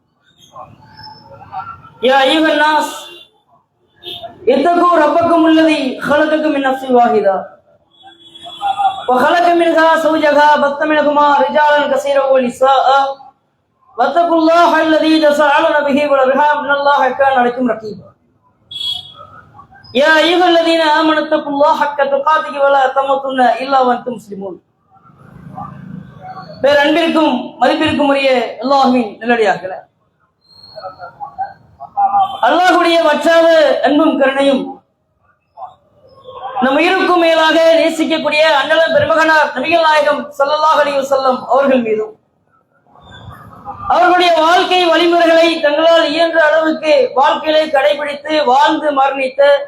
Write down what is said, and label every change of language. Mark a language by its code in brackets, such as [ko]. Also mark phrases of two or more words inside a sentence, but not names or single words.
[ar] يا ايها الناس اتقوا ربكم الذي خلقكم من نفس واحده وخلق منها زوجها وبث منهما رجالا كثيرا ونساء واتقوا الله الذي تساءلون به والارحام ان الله كان عليكم رقيبا يا أيها الذين آمنوا اتقوا الله حق تقاته ولا تموتن إلا وأنتم مسلمون. [ta] பேரன்பிற்கும் மதிப்பிற்கும் உரிய அல்லாஹ்வின் நல்லடியார்களே, அல்லாஹ்வுடைய வற்றாத அன்பும் கருணையும் நம் உயிருக்கும் மேலாக நேசிக்கக்கூடிய அண்ணலம் பெருமகனார் நபிகள் நாயகம் [ar] صلى الله عليه وسلم [ta] அவர்கள் மீதும் அவர்களுடைய வாழ்க்கை வழிமுறைகளை தங்களால் இயன்ற அளவுக்கு வாழ்க்கையிலே கடைபிடித்து வாழ்ந்து மரணித்த